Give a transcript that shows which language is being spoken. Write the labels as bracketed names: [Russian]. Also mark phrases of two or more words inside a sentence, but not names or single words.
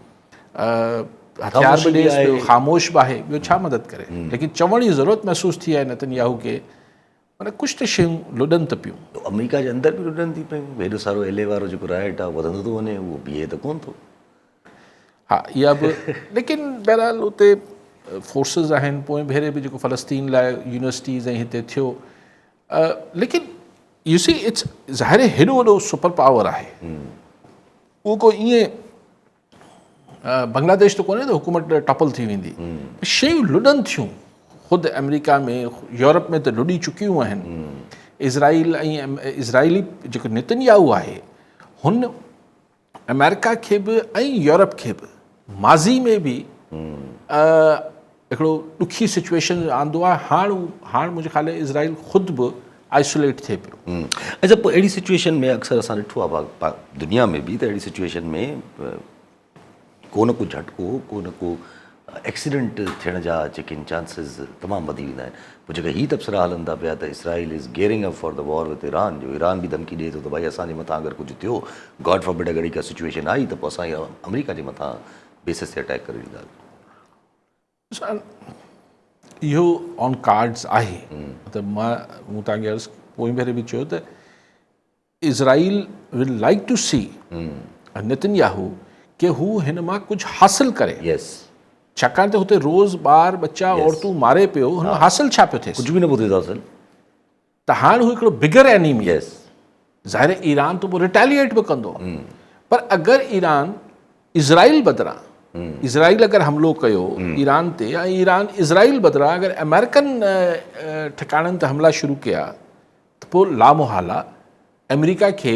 [Sindhi] हथियार बि ॾिए पियो, ख़ामोश बि आहे, ॿियो छा मदद करे, लेकिन चवण जी ज़रूरत महसूसु थी आहे नेतन्याहू खे, माना कुझु त शयूं लुॾनि त पियूं, अमेरिका जे अंदरि बि लुॾनि थी पियूं, हेॾो सारो एले वारो जेको राइट आहे वधंदो थो वञे, उहो बीहे त कोन थो, हा इहा बि, लेकिन बहरहाल उते फोर्सिस आहिनि, पोइ भेरे बि जेको फ़लस्तीन लाइ यूनिवर्सिटीज़ ऐं हिते थियो, लेकिन यू [English] see it's [Sindhi] ज़ाहिर हेॾो वॾो [English] super power [Sindhi] आहे, उहो को ईअं बांग्लादेश त कोन्हे त हुकूमत टपल थी वेंदी, शयूं लुॾनि थियूं, ख़ुदि अमेरिका में यूरोप में त लुॾी चुकियूं आहिनि, इज़राइल ऐं इज़राइली जेको नेतन्याहू आहे हुन अमेरिका खे बि ऐं यूरोप खे बि माज़ी में बि हिकिड़ो ॾुखी सिचुएशन आंदो आहे, हाणे मुंहिंजे ख़्याल इज़राइल ख़ुदि बि आइसोलेट थिए पियो। अच्छा, पोइ अहिड़ी सिचुएशन में अक्सर असां ॾिठो आहे दुनिया में बि त अहिड़ी सिचुएशन में को न को झटको, को न को एक्सीडेंट थियण जा जेके चांसिस तमामु वधी वेंदा आहिनि। पोइ जेका हीअ तबसरा हलनि था पिया त [English] Israel is gearing up for the war with Iran, [Sindhi] जो ईरान बि धमकी ॾिए थो त भई असांजे मथां अगरि कुझु थियो, [English] God forbid [Sindhi] अगरि का सिचुएशन आई त पोइ असां अमेरिका जे मथां बेसिस ते अटैक करे ॾींदा। इहो [English] on cards [Sindhi] आहे। त मूं तव्हांखे अर्ज़ु पोइ भेरे बि चयो त [English] Israel will like to see Netanyahu [Sindhi] कि हू हिन मां कुझु हासिल करे। यस, छाकाणि त हुते रोज़ ॿार बच्चा औरतूं मारे पियो, हुन हासिल छा पियो थिएसि? कुझु बि न पियो थिए असल। त हाणे हू हिकिड़ो [English] bigger enemy, [Sindhi] यस, ज़ाहिर ईरान त पोइ रिटेलिएट बि कंदो। पर अगरि ईरान इज़राइल बदिरां, इज़राइल अगरि हमिलो कयो ईरान ते, या ईरान इज़राइल बदिरां अगरि अमेरिकन ठिकाणनि ते हमला शुरू कया त पोइ लामोहाला अमेरिका खे